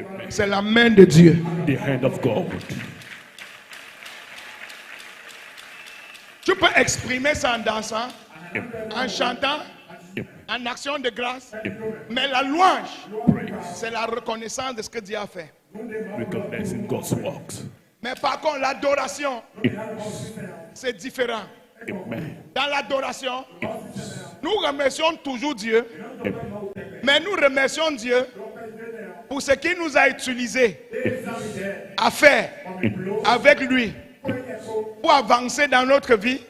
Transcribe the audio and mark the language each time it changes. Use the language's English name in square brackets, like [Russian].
[French] C'est la main de Dieu. [English] The hand of God. [French] Tu peux exprimer ça en dansant, Amen. en chantant, Amen. en action de grâce. Mais la louange, [English] Praise. [French] c'est la reconnaissance de ce que Dieu a fait. [English] Recognizing God's works. [French] Mais par contre, l'adoration, [English] Yes. [French] c'est différent. Amen. Dans l'adoration, nous remercions toujours Dieu, Amen. mais nous remercions Dieu pour ce qu'il nous a utilisé à faire avec lui pour avancer dans notre vie